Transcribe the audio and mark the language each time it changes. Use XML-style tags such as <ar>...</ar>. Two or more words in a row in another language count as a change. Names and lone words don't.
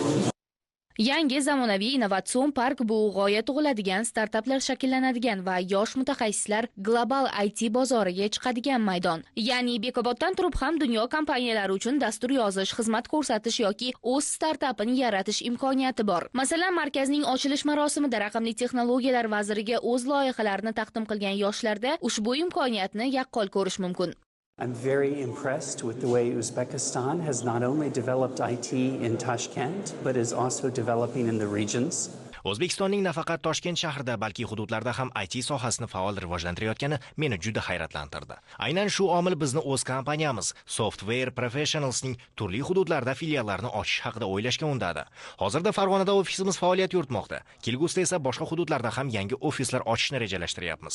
<uz>Yangi zamonaviy innovatsion park bu g'oya tug'iladigan, startaplar shakllanadigan va yosh mutaxassislar global IT bozoriga chiqadigan maydon. Ya'ni Bekoboddan turib ham dunyo kompaniyalari uchun dastur yozish, xizmat ko'rsatish yoki o'z startapini yaratish imkoniyati bor. Masalan, markazning ochilish marosimida raqamli texnologiyalar vaziriga o'z loyihalarini taqdim qilgan yoshlarda ushbu imkoniyatni yaqqol ko'rish mumkin.</uz> <en>I'm very impressed with the way Uzbekistan has not only developed IT in Tashkent, but is also developing in the regions.</en> <uz>O'zbekistonning nafaqat Toshkent shahrida, balki hududlarda ham IT sohasini faol rivojlantirayotgani meni juda hayratlantirdi. Aynan shu omil bizni o'z kompaniyamiz Software Professionals'ning turli hududlarda filiallarini ochish haqida o'ylashga undadi. Hozirda Farg'onada ofisimiz faoliyat yuritmoqda. Kelgusida esa boshqa hududlarda ham yangi ofislar ochishni rejalashtiryapmiz.</uz>